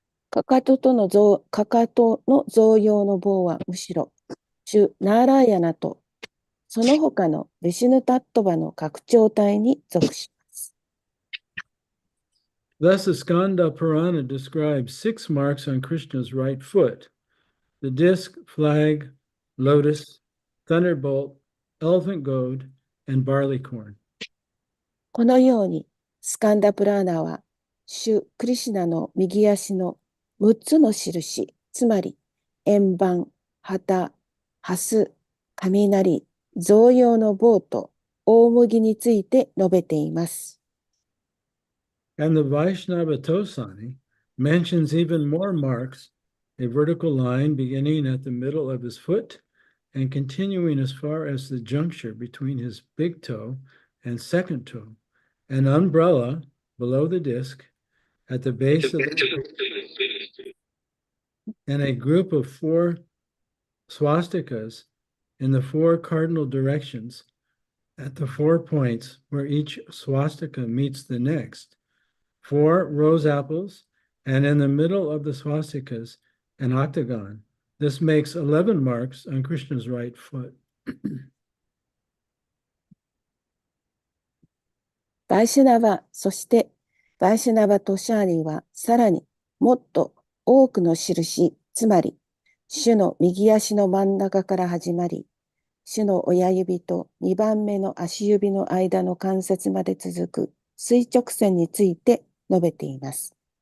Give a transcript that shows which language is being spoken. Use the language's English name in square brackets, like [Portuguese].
[Japanese] かかとの象用の棒はむしろ、主ナーラーヤナと、その他のヴィシュヌタットバの拡張体に属します。 [English] Thus, the Skanda Purana describes 6 marks on Krishna's right foot: the disc, flag, lotus, thunderbolt, elephant goad, and barley corn. [Japanese] このように、スカンダプラーナは、主クリシュナの右足の6つの印、つまり、円盤、旗、ハス、雷、象用の棒と大麦について述べています。 [English] And the Vaishnava Tosani mentions even more marks, a vertical line beginning at the middle of his foot and continuing as far as the juncture between his big toe and second toe, an umbrella below the disc at the base of the and a group of 4 swastikas in the 4 cardinal directions at the 4 points where each swastika meets the next, 4 rose apples, and in the middle of the swastikas, an octagon. This makes 11 marks on Krishna's right foot. [Japanese] バイシュナバ、そしてバイシュナバ・トシャーニはさらにもっと多くの印、つまり主の右足の真ん中から始まり、主の親指と2番目の足指の間の関節まで続く垂直線について述べています。